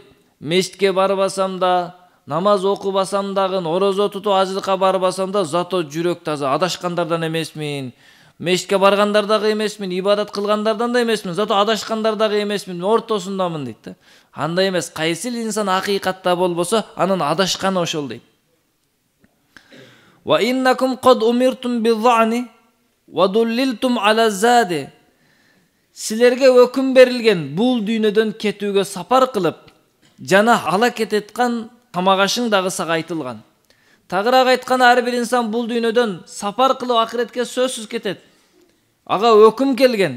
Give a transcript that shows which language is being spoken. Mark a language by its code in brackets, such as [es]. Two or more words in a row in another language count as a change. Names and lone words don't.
[ky] Мешитке барбасам да, намаз окубасам дагы, орозо тутуп ажылыкка барбасам да, зато жүрөк таза, адашкандардан эмесмин. Мешитке баргандар дагы эмесмин, ибадат кылгандардан да эмесмин, зато адашкандар дагы эмесмин, ортосундамын дейт да. Андай эмес, кайсыл инсан акыйкатта болбосо, анын адашканы ошол дейт. [ar] وإنكم قد أمرتم بالظعن ودللتم على الزاد. [ky] Силерге өкүм берилген бул дүйнөдөн кетүүгө сапар кылып, жана ала кететкан камагашың дагы сага айтылган. Тагыраак айтканда, ар бир инсан бул дүйнөдөн сапар кылып акыретке сөзсүз кетет. Ага өкүм келген.